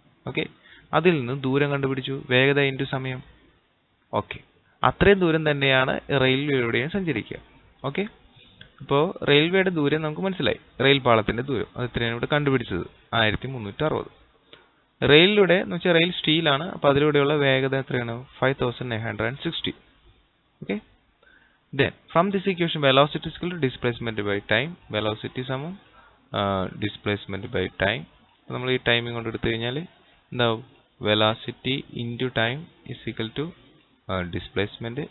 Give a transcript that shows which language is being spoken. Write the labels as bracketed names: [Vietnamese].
[Malayalam] Okay, അതിൽ നിന്ന് ദൂരം കണ്ടുപിടിച്ചു, വേഗത ഇൻറ്റു സമയം. ഓക്കെ, അത്രയും ദൂരം തന്നെയാണ് റെയിൽവേയുടെയും സഞ്ചരിക്കുക. ഓക്കെ, അപ്പോൾ റെയിൽവേയുടെ ദൂരം നമുക്ക് മനസ്സിലായി. റെയിൽ പാളത്തിൻ്റെ ദൂരം അത് ഇത്രയാണ് ഇവിടെ കണ്ടുപിടിച്ചത്, 1360. റെയിലിലൂടെ എന്ന് വെച്ചാൽ റെയിൽ സ്റ്റീലാണ്, അപ്പോൾ അതിലൂടെയുള്ള വേഗത എത്രയാണ്? 5960. [English] Okay, then from this equation velocity is equal to displacement by time. Velocity സമം displacement by time. [Malayalam] നമ്മൾ ഈ ടൈമിംഗ് കൊണ്ട് എടുത്തു കഴിഞ്ഞാൽ എന്താവും? [English] Velocity into time is equal to displacement.